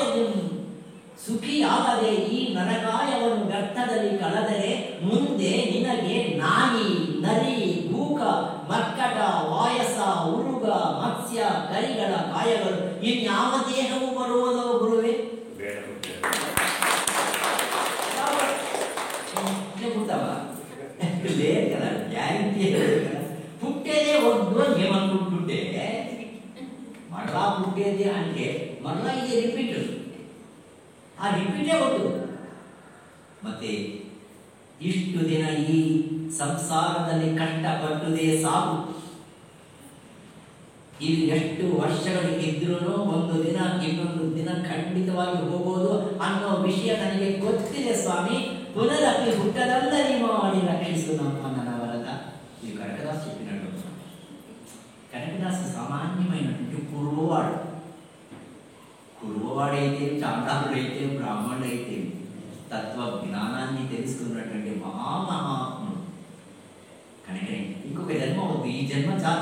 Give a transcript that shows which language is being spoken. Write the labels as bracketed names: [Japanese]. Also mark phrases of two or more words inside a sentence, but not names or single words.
[Kannada] ಸುಖಿಯಾಗದೆ ಈ ನರಕಾಯವನ್ನು ವ್ಯರ್ಥದಲ್ಲಿ ಕಳೆದರೆ ಮುಂದೆ ನಿನಗೆ ನಾಯಿ, ನರಿ, ಗೂಕ, ಮರ್ಕಟ, ವಾಯಸ, ಉರುಗ, ಮತ್ಸ್ಯ, ಕರಿಗಳ ಕಾಯಗಳು ಇನ್ಯಾವ ದೇಹವು ಬರುವುದೋ ಗುರುವೇ? [Telugu] లేదు కదా, గ్యారంటీ పుట్టేదే వద్దు అని ఏమనుకుంటుంటే మరలా పుట్టేది అంటే మరలా ఇది రిపీట్, [Kannada] ಆ ರಿಪೀಟೇ ಒಟ್ಟು. ಮತ್ತೆ ಇಷ್ಟು ದಿನ ಈ ಸಂಸಾರದಲ್ಲಿ ಕಷ್ಟಪಟ್ಟುದೇ ಸಾಕು. ಇಲ್ಲಿ ಎಷ್ಟು ವರ್ಷಗಳು ಇದ್ರೂ ಒಂದು ದಿನ ಇನ್ನೊಂದು ದಿನ ಖಂಡಿತವಾಗಿ ಹೋಗೋದು ಅನ್ನೋ ವಿಷಯ ನನಗೆ ಗೊತ್ತಿದೆ ಸ್ವಾಮಿ. ಪುನರಪಿ ಹುಟ್ಟದಲ್ಲದೆ ಮಾಡಿ ರಕ್ಷಿಸು ನಮ್ಮ ನವರತ. [Telugu] ఇది కనకదాసు చెప్పినట్టు. కనకదాసు సామాన్యమైనటువంటి కురువవాడైతే, చాండాలుడైతే, బ్రాహ్మణుడైతే తత్వ జ్ఞానాన్ని తెలుసుకున్నటువంటి మహామహాత్ముడు. కనుకనే ఇంకొక జన్మ వద్దు, ఈ జన్మ చాలు.